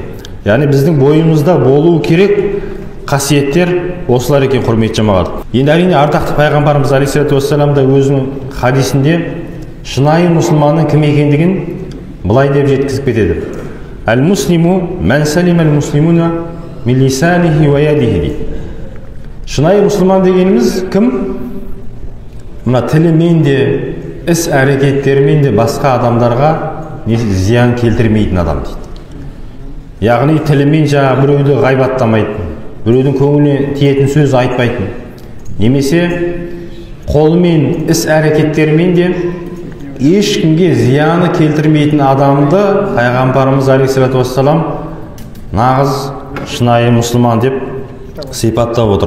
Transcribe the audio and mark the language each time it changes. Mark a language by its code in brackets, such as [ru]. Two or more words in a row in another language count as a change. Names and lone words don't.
[kk] Яғни біздің бойымызда болуы керек қасиеттер осылар екен, құрметті жамағат. Енді әрине ардақты пайғамбарымыз [ar] عليه الصلاة والسلام [kk] да өзінің хадисінде шынайы мұсылманның кім екендігін былай деп жеткізіп кетеді. [ar] المسلم من سلم المسلمون من لسانه ويده дейді. [kk] Шынайы мұсылман дегеніміз кім? Мына тілімен де, іс әрекеттерімен де басқа адамдарға зиян келтірмейтін адам дейді. Яғни тілімен жаңа біреуді ғайбаттамайтын, біреудің көңіліне тиетін сөз айтпайтын, немесе қолымен, іс әрекеттерімен де ешкімге зияны келтірмейтін адамды пайғамбарымыз [ar] عليه الصلاة والسلام [kk] нағыз шынайы мұсылман деп сипаттап отыр.